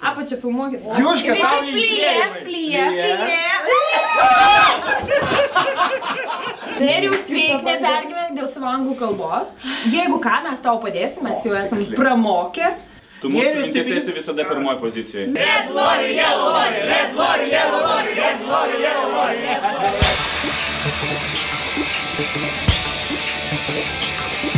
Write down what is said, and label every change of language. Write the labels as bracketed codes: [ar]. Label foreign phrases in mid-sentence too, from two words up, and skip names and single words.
[lt] Apačią filmuokit. Juška, tau linkėjimai. Plyje. Nerijus, sveik, nepergyvenk dėl savo anglų kalbos. Jeigu ką, mes tau padėsim, mes jau esam pramokę. Tu mūsų rinkėsi esi visada pirmoji pozicijoje. [en] Red lorry, yellow lorry, red lorry, yellow lorry, red lorry, yellow lorry, red lorry.